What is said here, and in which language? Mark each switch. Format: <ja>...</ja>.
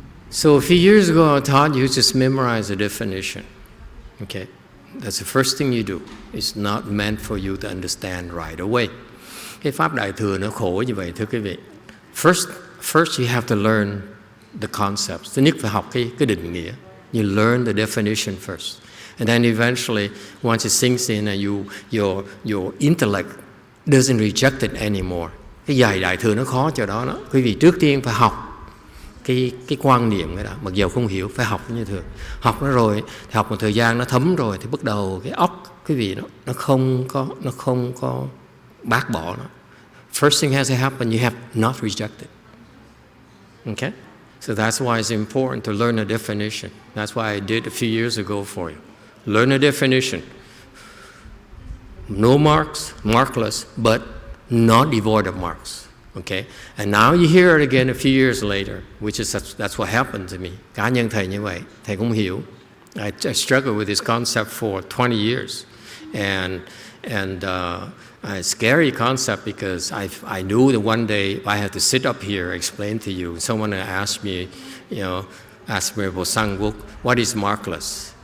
<en>So a few years ago I taught you just memorize the definition. Okay, that's the first thing you do. It's not meant for you to understand right away.</en> <vi>Cái pháp đại thừa nó khổ như vậy thưa quý vị.</vi> <en>First you have to learn the concepts.</en> <vi>Thứ nhất phải học cái định nghĩa.</vi> <en>You learn the definition first. And then eventually, once it sinks in and your intellect doesn't reject it anymore.</en> <vi>Cái dạy đại thừa nó khó cho đó. Quý vị trước tiên phải học cái quan niệm cái đó. Mặc dù không hiểu, phải học như thường. Học nó rồi, thì học một thời gian nó thấm rồi, thì bắt đầu cái óc quý vị nó không có bác bỏ nó.</vi> <en>First thing has to happen, you have not rejected. Okay? So that's why it's important to learn a definition. That's why I did a few years ago for you. Learn a definition. No marks, markless, but not devoid of marks. Okay? And now you hear it again a few years later, which is that's what happened to me.</en> <vi>Cá nhân thầy như vậy, thầy cũng hiểu.</vi> <en>I struggled with this concept for 20 years. And a scary concept because I knew that one day I had to sit up here explain to you. Someone asked me about Sangwok, what is markless?</en>